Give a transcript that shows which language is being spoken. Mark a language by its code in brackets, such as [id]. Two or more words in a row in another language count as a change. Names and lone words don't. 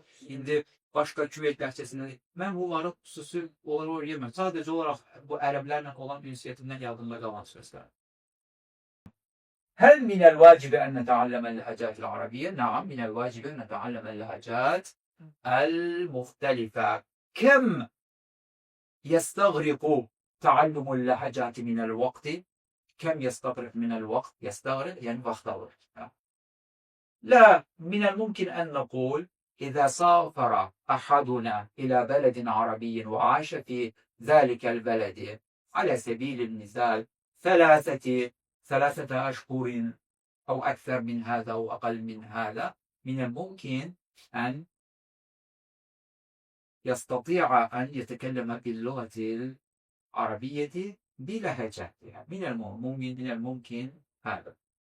[az] İndi başqa Küveyt ləhcəsindən. Mən bunları xüsusi olaraq öyrənmirəm. Sadəcə olaraq bu ərəblərlə olan ünsiyyətimdən yadımda qalan sözlər. [ar] هل من الواجب أن نتعلم لهجات العربية? نعم، من الواجب أن نتعلم لهجات المختلفة. Kəm يستغرق تعلم اللهجات من الوقت كم يستغرق من الوقت يستغرق يعني وقت alır. لا من الممكن أن نقول إذا سافر أحدنا إلى بلد عربي وعاش في ذلك البلد على سبيل المثال ثلاثة أشهر أو أكثر من هذا أو أقل من هذا من الممكن أن يستطيع أن يتكلم باللغة العربية بلهجتها من الممكن هذا.